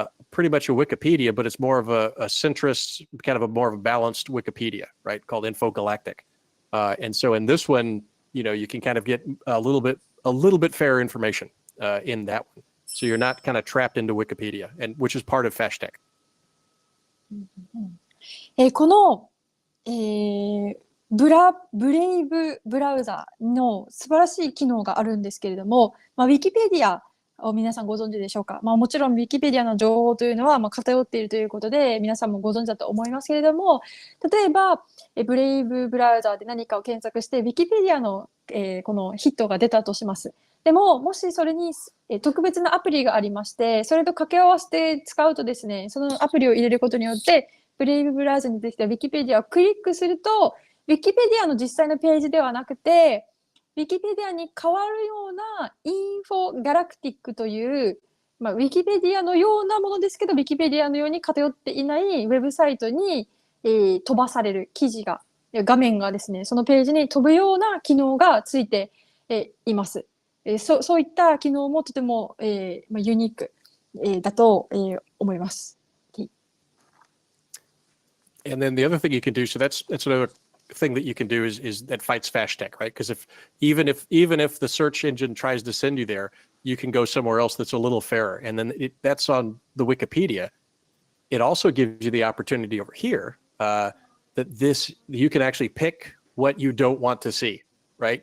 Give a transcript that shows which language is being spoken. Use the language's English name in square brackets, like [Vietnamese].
[English] pretty much a Wikipedia, but it's more of a centrist, kind of a more of a balanced Wikipedia, right? Called Infogalactic. And so in this one, you can kind of get a little bit fairer information in that one. So you're not kind of trapped into Wikipedia, and which is part of FASHTEK. [Japanese] この、ブレイブブラウザの素晴らしい機能があるんですけれども、ウィキペディアを皆さんご存知でしょうか。もちろんウィキペディアの情報というのは偏っているということで皆さんもご存知だと思いますけれども、例えばブレイブブラウザで何かを検索してウィキペディアの、このヒットが出たとします。でももしそれに特別なアプリがありまして、それと掛け合わせて使うとですね、そのアプリを入れることによってブレイブブラウザに出てきたウィキペディアをクリックすると、ウィキペディアの実際のページではなくて、ウィキペディアに変わるようなインフォガラクティックという、ウィキペディアのようなものですけど、ウィキペディアのように偏っていないウェブサイトに、飛ばされる記事が、画面がですね、そのページに飛ぶような機能がついて、います。そういった機能もとても、ユニーク、だと、思います。 [English] And then the other thing you can do, so that's another thing that you can do is that fights FASHTEK, right? Because even if the search engine tries to send you there, you can go somewhere else that's a little fairer. And then that's on the Wikipedia. It also gives you the opportunity over here that you can actually pick what you don't want to see, right?